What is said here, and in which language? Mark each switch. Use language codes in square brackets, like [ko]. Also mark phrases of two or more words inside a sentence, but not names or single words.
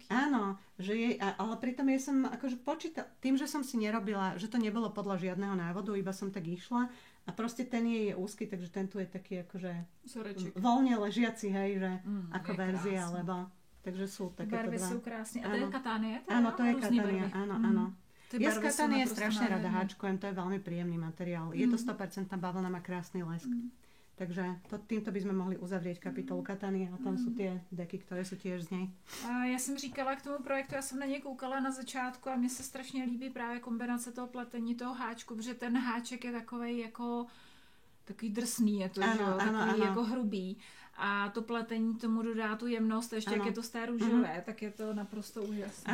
[sk] Áno, ale pritom ja som akože počítala, tým, že som si nerobila, že to nebolo podľa žiadneho návodu, iba som tak išla a proste ten je úzky, takže ten tu je taký akože voľne ležiaci, hej, že ako verzia, lebo takže sú takéto [cs] barvy dva. [sk] Sú krásne. A to je Katanie? Áno, to je Katanie, áno. Ja z Katanie strašne rada háčkujem, to je veľmi príjemný materiál. Je to 100% bavlna, má krásny lesk. Takže týmto by sme mohli uzavrieť kapitolu Katanie a tam sú tie deky, ktoré sú tiež z nej. [cs] Já jsem říkala k tomu projektu, já jsem na něj koukala na začátku a mně se strašně líbí právě kombinace toho pletení, toho háčku, protože ten háček je takovej jako takový drsný, je to, takový jako hrubý. A to pletení tomu dodá tu jemnost, ještě jak je to z té růžové, tak je to naprosto úžasné.